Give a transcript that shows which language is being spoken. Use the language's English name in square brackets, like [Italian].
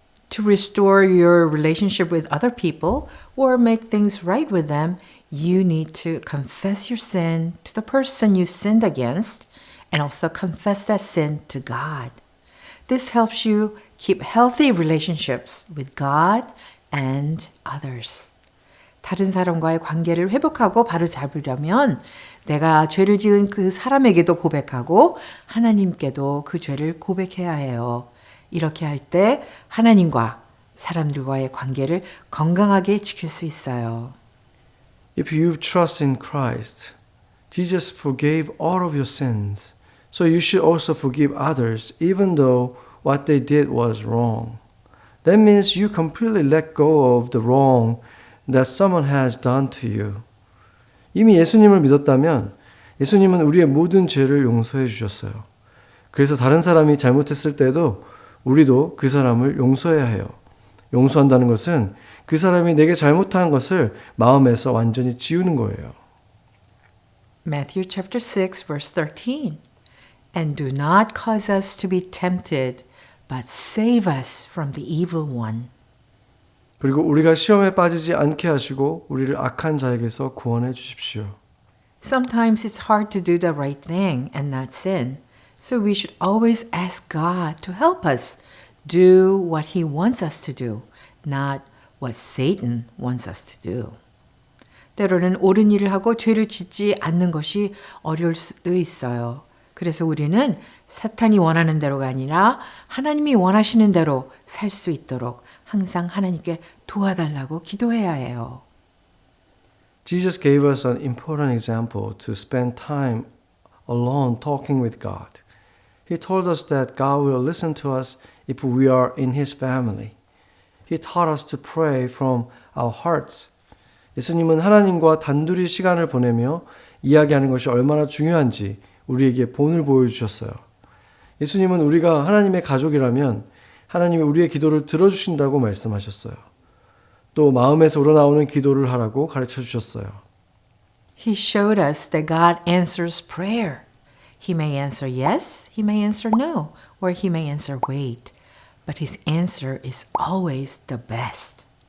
[English] To restore your relationship with other people or make things right with them, you need to confess your sin to the person you sinned against and also confess that sin to God. This helps you keep healthy relationships with God and others. [Korean] 다른 사람과의 관계를 회복하고 바로 잡으려면 내가 죄를 지은 그 사람에게도 고백하고 하나님께도 그 죄를 고백해야 해요. 이렇게 할 때 하나님과 사람들과의 관계를 건강하게 지킬 수 있어요. [English] If you trust in Christ, Jesus forgave all of your sins. So you should also forgive others even though what they did was wrong. That means you completely let go of the wrong that someone has done to you. [Korean] 이미 예수님을 믿었다면 예수님은 우리의 모든 죄를 용서해 주셨어요. 그래서 다른 사람이 잘못했을 때도 우리도 그 사람을 용서해야 해요. 용서한다는 것은 그 사람이 내게 잘못한 것을 마음에서 완전히 지우는 거예요. [English] Matthew chapter 6 verse 13. And do not cause us to be tempted, but save us from the evil one. [Korean] 그리고 우리가 시험에 빠지지 않게 하시고 우리를 악한 자에게서 구원해 주십시오. [English] Sometimes it's hard to do the right thing and not sin. So we should always ask God to help us do what He wants us to do, not what Satan wants us to do. [Korean] 때로는 옳은 일을 하고 죄를 짓지 않는 것이 어려울 수도 있어요. 그래서 우리는 사탄이 원하는 대로가 아니라 하나님이 원하시는 대로 살 수 있도록 항상 하나님께 도와달라고 기도해야 해요. [English] Jesus gave us an important example to spend time alone talking with God. He told us that God will listen to us if we are in His family. He taught us to pray from our hearts. [Korean] 예수님은 하나님과 단둘이 시간을 보내며 이야기하는 것이 얼마나 중요한지 우리에게 본을 보여주셨어요. 예수님은 우리가 하나님의 가족이라면 하나님이 우리의 기도를 들어주신다고 말씀하셨어요. 또 마음에서 우러나오는 기도를 하라고 가르쳐 주셨어요. [English] He showed us that God answers prayer. He may answer yes, He may answer no, or He may answer wait. But His answer is always the best.